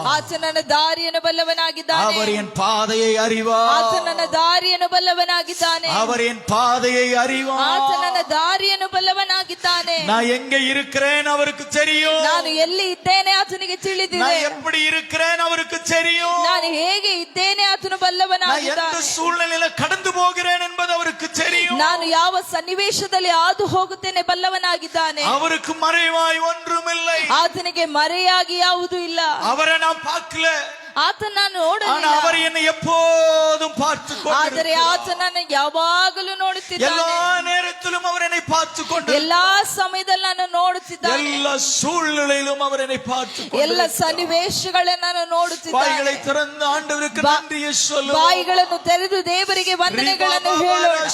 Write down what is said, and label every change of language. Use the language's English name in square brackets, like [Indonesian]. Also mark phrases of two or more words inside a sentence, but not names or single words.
[Kannada] ಆತನು ನನ್ನ ದಾರಿಯನ್ನು ಬಲ್ಲವನಾಗಿದ್ದಾನೆ. [Tamil] அவர் என் பாதையை அறிவார். [Kannada] ಆತನು ನನ್ನ ದಾರಿಯನ್ನು ಬಲ್ಲವನಾಗಿದ್ದಾನೆ. [Tamil] அவர் என் பாதையை அறிவார். [Kannada] ಆತನು ನನ್ನ ದಾರಿಯನ್ನು ಬಲ್ಲವನಾಗಿದ್ದಾನೆ. [Tamil] நான் எங்க இருக்கிறேன் அவருக்கு தெரியும். [Kannada] ನಾನು ಎಲ್ಲಿ ಇದ್ದೇನೆ ಆತನಿಗೆ ತಿಳಿದಿದೆ. [Tamil] நான் எப்படி இருக்கிறேன் அவருக்கு தெரியும். [Kannada] ನಾನು ಹೇಗೆ ಇದ್ದೇನೆ ಆತನು [Tamil] நான் [Kannada] ಬಲ್ಲವನಾಗಿದ್ದಾನೆ. [Tamil] எந்த சூழ்நிலையில கடந்து போகிறேன் என்பது அவருக்கு தெரியும். [Kannada] ನಾನು ಯಾವ ಸನ್ನಿವೇಶದಲ್ಲಿ ಹಾದು ಹೋಗುತ್ತೇನೆ ಬಲ್ಲವನಾಗಿದ್ದಾನೆ. [Tamil] அவருக்கு மறைவாய் ஒன்றுமில்லை. [Kannada] ಆತನಿಗೆ ಮರೆಯಾಗಿ ಯಾವುದೂ ಇಲ್ಲ. [Tamil] அவரை நான் பார்க்கல, [Kannada] ಆತನ ನಾನು [Tamil] ஆனா [Kannada] ನೋಡಲಿಲ್ಲ, [Tamil] அவர் என்னை எப்போதும் பார்த்து [Kannada] ಆದರೆ ಆತನನ್ನು ಯಾವಾಗಲೂ ನೋಡುತ್ತಿದ್ದಾನೆ. [Tamil] எல்லா நேரத்திலும் அவர் என்னை பார்த்து கொண்டு, [Kannada] ಎಲ್ಲಾ ಸಮಯದಲ್ಲಿ ನಾನು ನೋಡುತ್ತಿದ್ದಾನೆ. [Tamil] எல்லா சூழ்நிலையிலும் அவர் என்னை பார்த்து [Kannada] ಎಲ್ಲ ಸನ್ನಿವೇಶಗಳನ್ನು ನಾನು ನೋಡುತ್ತಿದ್ದಾನೆ. [Tamil] வாய்களை திறந்து ஆண்டவருக்கு நன்றியை சொல்லு. [Kannada] ಬಾಯಿಗಳನ್ನು ತೆರೆದು ದೇವರಿಗೆ ವಂದನೆಗಳನ್ನು ಹೇಳೋಣ.